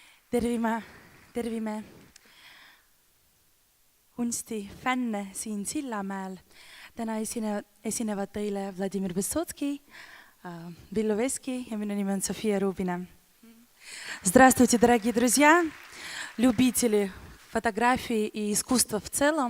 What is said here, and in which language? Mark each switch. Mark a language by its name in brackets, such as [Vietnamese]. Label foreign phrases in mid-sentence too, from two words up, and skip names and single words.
[Estonian] tervime kunsti fänne siin Sillamäel. Täna esinevad teile Vladimir Высоцкий, Villu Veski ja minu nimi on Sofia Rubina. [Russian] Здравствуйте, дорогие друзья, любители фотографии и искусства в целом.